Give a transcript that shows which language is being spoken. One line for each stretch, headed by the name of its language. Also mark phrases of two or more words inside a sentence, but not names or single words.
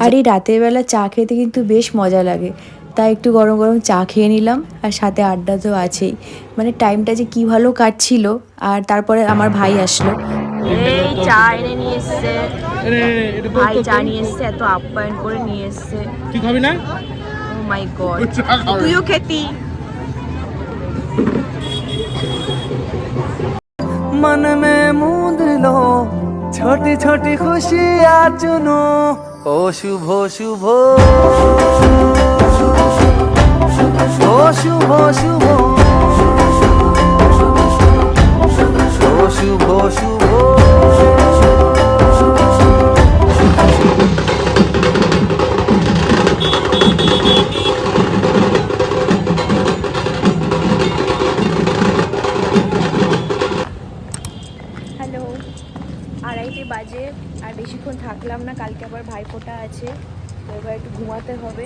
Bangla: আর এই রাতের বেলা চা খেতে কিন্তু বেশ মজা লাগে, তাই একটু গরম গরম চা খেয়ে নিলাম, আর সাথে আড্ডা তো আছেই। মানে টাইমটা যে কি ভালো কাটছিল। আর তারপরে আমার ভাই আসলো, এই চা এনে নিয়ে এসছে ভাই, চা নিয়ে এসছে, এত আপ্যায়ন করে নিয়ে এসছে। তুই খাবি না?
English: oh my god,
Bangla: তুইও খেতি।
Hindi: मन में मूंद लो छोटी छोटी खुशियाँ चुनो, ओ शुभ शुभ ओ शुभ शुभ ओ शुभ शुभ।
Bangla: হ্যালো, 2:30 বাজে, আর বেশিক্ষণ থাকলাম না, কালকে আবার ভাইফোঁটা আছে, তো এবার একটু ঘুমাতে হবে।